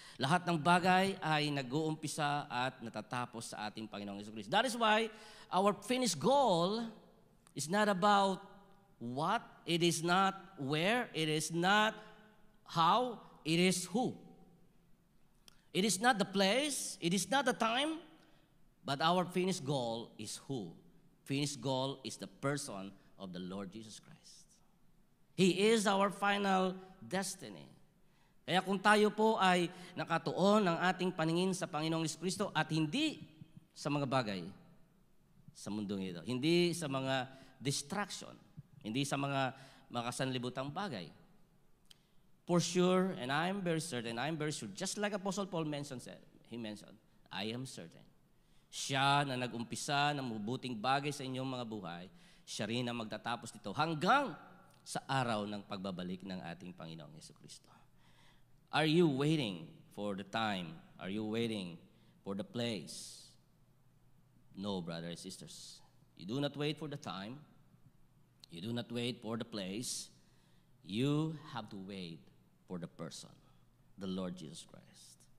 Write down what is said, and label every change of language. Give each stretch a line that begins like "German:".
Filipino: Lahat ng bagay ay nag-uumpisa at natatapos sa ating Panginoong Jesucristo.
English: That is why our finished goal is not about what, it is not where, it is not how, it is who. It is not the place, it is not the time, but our finished goal is who. Finished goal is the person of the Lord Jesus Christ. He is our final destiny.
Filipino: Kaya kung tayo po ay nakatuon ng ating paningin sa Panginoong Jesucristo at hindi sa mga bagay sa mundong ito, hindi sa mga distraction, hindi sa mga makasanlibutang bagay.
English: For sure, and I'm very certain, just like Apostle Paul mentioned, I am certain.
Filipino: Siya na nag-umpisa ng mabuting bagay sa inyong mga buhay, siya rin ang magtatapos nito hanggang sa araw ng pagbabalik ng ating Panginoong Jesucristo.
English: Are you waiting for the time? Are you waiting for the place? No, brothers and sisters. You do not wait for the time. You do not wait for the place. You have to wait for the person, the Lord Jesus Christ.